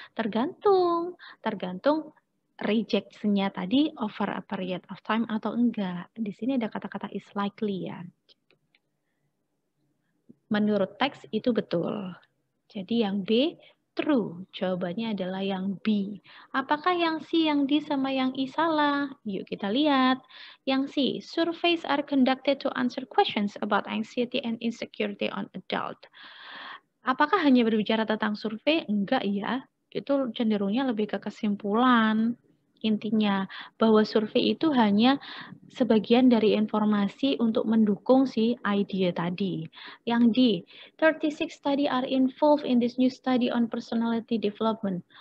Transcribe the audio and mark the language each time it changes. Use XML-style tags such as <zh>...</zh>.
<id>Tergantung rejection-nya tadi</id> <en>over a period of time</en> <id>atau enggak. Di sini ada kata-kata</id> <en>is likely</en> <id>ya. Menurut teks itu betul. Jadi yang B true. Jawabannya adalah yang B. Apakah yang C, yang D, sama yang I salah? Yuk kita lihat. Yang C,</id> <en>surveys are conducted to answer questions about anxiety and insecurity on adult.</en> <id>Apakah hanya berbicara tentang survei? Enggak ya. Itu cenderungnya lebih ke kesimpulan. Intinya bahwa survei itu hanya sebagian dari informasi untuk mendukung si idea tadi. Yang D,</id> <en>36 study are involved in this new study on personality development.</en>